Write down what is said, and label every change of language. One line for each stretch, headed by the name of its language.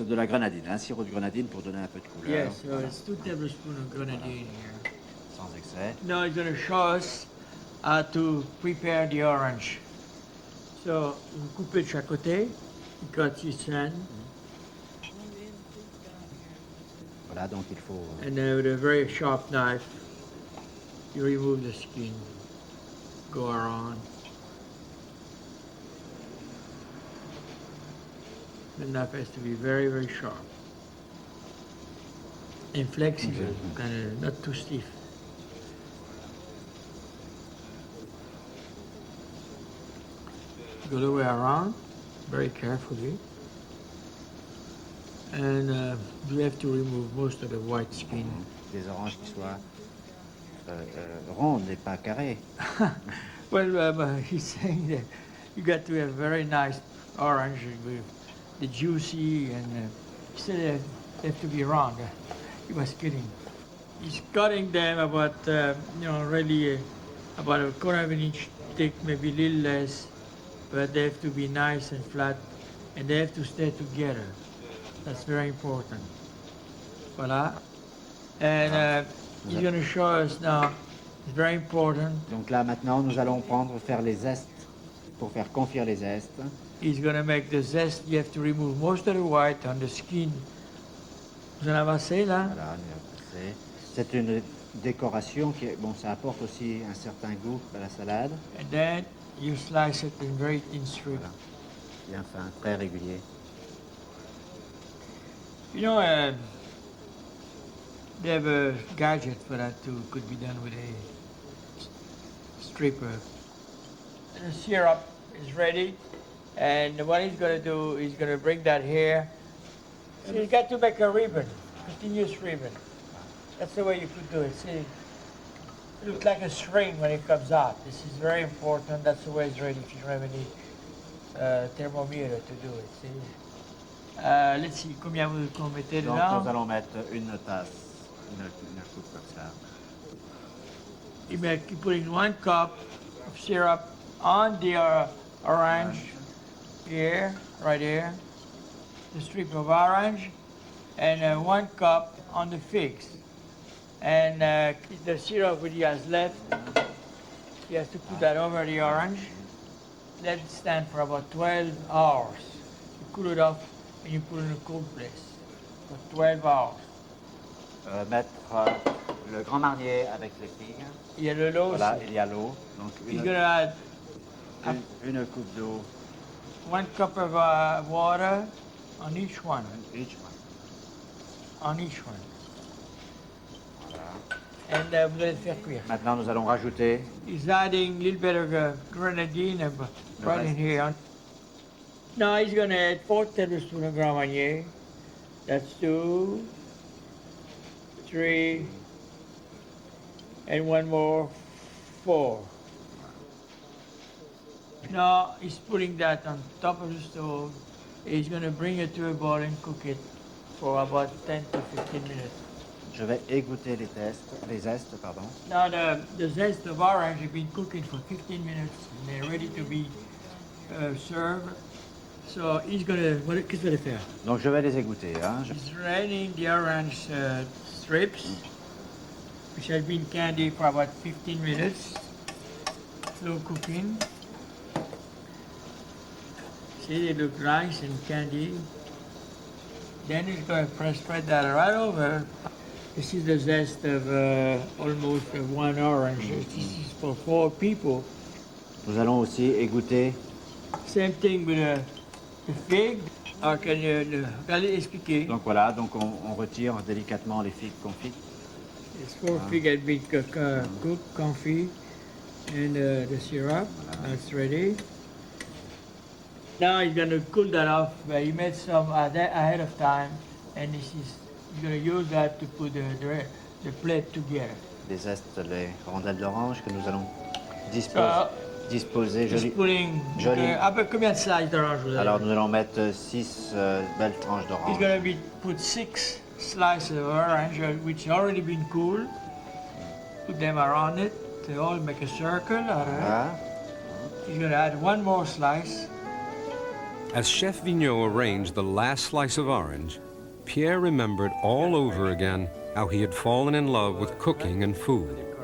French: de la grenadine, un sirop de grenadine pour donner un peu de couleur.
English: Yes, so it's 2 tablespoons of grenadine here.
French: Sans excès.
English: Now he's going to show us how to prepare the orange.
French: So, vous coupez de chaque côté,
English: you cut each end,
French: Voilà, donc il faut
English: and then with a very sharp knife, you remove the skin, go around. The knife has to be very, very sharp and flexible, kind of not too stiff. Go the way around, very carefully. And you have to remove most of the white skin.
French: des oranges qui soient rondes et pas carrées.
English: Well, he's saying that you got to have very nice orange with the juicy, and he said they have to be round. He was kidding. He's cutting them about, really about a quarter of an inch thick, maybe a little less, but they have to be nice and flat, and they have to stay together. That's very important. Voila. And he's going to show us now, it's very important.
French: Donc là maintenant nous allons faire les zestes pour faire confire les zestes.
English: He's going to make the zest, you have to remove most of the white on the skin.
French: Vous en avez assez là? Voilà, c'est une décoration qui bon ça apporte aussi un certain goût à la salade.
English: And then you slice it in very thin strips.
French: Voilà. Bien fin, très régulier.
English: You know, they have a gadget for that too. Could be done with a stripper. The syrup is ready, and what he's going to do is going to bring that here. So you got to make a ribbon, continuous ribbon. That's the way you could do it. See, it looks like a string when it comes out. This is very important. That's the way it's ready. If you don't have any thermometer to do it. See. Let's see,
French: combien vous mettez Donc dedans? nous allons mettre une tasse, une coupe comme ça.
English: You're putting 1 cup of syrup on the orange here, right here, the strip of orange, and 1 cup on the figs. And the syrup that he has left, he has to put that over the orange. Let it stand for about 12 hours. You cool it off and you put it in a cold place for 12 hours.
French: Mettre le grand marnier avec les figues. Il y a de l'eau Voilà, aussi. il y a l'eau. Donc
English: He's going to add
French: une coupe d'eau.
English: 1 cup of water on each one. Each one. On each one.
French: Voilà. And vous allez le faire cuire. Maintenant nous allons rajouter
English: He's adding a little bit of grenadine right in here. Now he's going to add 4 tablespoons of Grand Marnier. That's 2, 3, and 1 more, 4. Now he's putting that on top of the stove. He's going to bring it to a boil and cook it for about 10 to 15 minutes.
French: je vais égoutter les zestes, pardon.
English: Now the zest of orange have been cooking for 15 minutes and they're ready to be served. So he's gonna,
French: qu'est-ce qu'il va faire? Donc je vais les égoutter. Hein.
English: He's draining the orange strips, which have been candied for about 15 minutes. Slow cooking. See, they look nice and candy. Then he's going to spread that right over. This is the zest of almost 1 orange. This is for 4 people.
French: Nous allons aussi égoutter.
English: Same thing with the fig. Or can you expliquer?
French: Donc voilà, donc on retire délicatement les figues confites.
English: This 4 fig had been cooked, confit, and the syrup. That's ready. Now he's going to cool that off. He made some ahead of time, and he's going to use that to put the plate together.
French: Les zestes, les rondelles d'orange que nous allons
English: So
French: disposé
English: Just
French: joli.
English: putting.
French: Joli. Okay, à peu combien de slices d'orange vous avez? Alors nous allons mettre 6 belles tranches
English: He's
French: d'orange.
English: gonna be put 6 slices of orange, which already been cooled. Put them around it. They all make a circle. All right.
French: Voilà.
English: He's gonna add one more slice. As Chef Vigneault arranged the last slice of orange, Pierre remembered all over again how he had fallen in love with cooking and food.